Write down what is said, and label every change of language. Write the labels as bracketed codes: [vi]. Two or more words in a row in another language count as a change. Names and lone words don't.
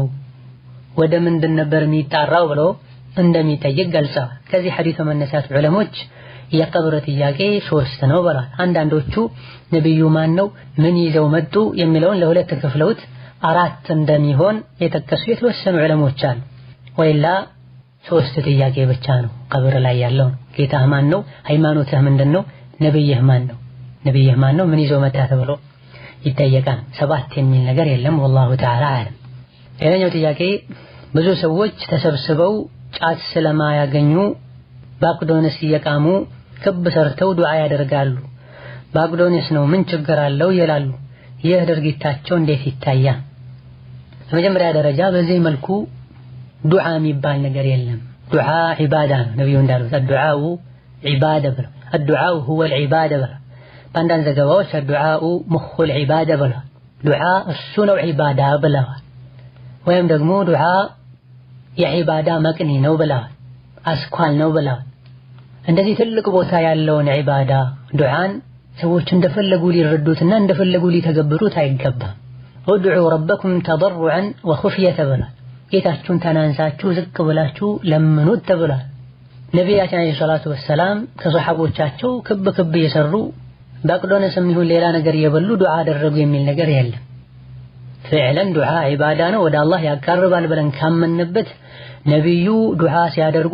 [am] ወደ ምንድን ነበር የሚጣራው ብሎ እንደሚጠይቅ ገልጸዋል። ከዚህ ሐዲስ መነሳት ዑለሞች የቀብር ጥያቄ 3 ነው ብለዋል። አንዳንዶቹ ነብዩ ማን ነው ምን ይዘው መጡ የሚለውን ለሁለት ከፍለውት 4 እንደሚሆን የጠቀሱ የተወሰኑ ዑለሞች አሉ። ወይላ 3 ጥያቄ ብቻ ነው ቀብር ላይ ያለው። ጌታህ ማን ነው? ሃይማኖትህ ምንድነው? ነብይህ ማን ነው? ነብይህ ማን ነው? ምን ይዘው መጣ ተብሎ ይጠየቃል። 7 የሚል ነገር የለም። [ar] والله تعالى [am] አለም። ሌላኛው ጥያቄ ብዙ ሰዎች ተሰብስበው ጫት ስለማያገኙ ባቅዶንስ እየቃሙ ክብ ሰርተው ዱዓ ያደርጋሉ። ባቅዶንስ ነው ምን ችግር አለው ይላሉ። ይህ ድርጊታቸው እንዴት ይታያል? በመጀመሪያ ደረጃ በዚህ መልኩ ዱዓ የሚባል ነገር የለም። ዱዓ ዒባዳ ነው። ነብዩ እንዳሉት [ar] الدعاء عباده [am] ብለው [ar] الدعاء هو العباده [am] ብለው በአንዳንድ ዘገባዎች [ar] الدعاء مخ العباده [am] ብለው ዱዓ እሱ ነው ዒባዳ ብለው ወይም ደግሞ ዱዓ የዒባዳ መቅኒ ነው ብለው አስኳል ነው ብለው እንደዚህ ትልቅ ቦታ ያለውን ዒባዳ ዱዓን ሰዎች እንደፈለጉ ሊረዱትና እንደፈለጉ ሊተገብሩት አይገባም። ادعوا [ar] ربكم تضرعا وخفية [am] ብለው ጌታችሁን ተናንሳችሁ ዝቅ ብላችሁ ለምኑት ተብሏል። ነቢያችን [ar] عليه الصلاة والسلام [am] ከሷሐቦቻቸው ክብ ክብ እየሰሩ በቅዶነስም ይሁን ሌላ ነገር እየበሉ ዱዓ አደረጉ የሚል ነገር የለም። ፍዕለን ዱዓ ዒባዳ ነው፣ ወደ አላህ ያቃርባል ብለን ካመንበት ነቢዩ ዱዓ ሲያደርጉ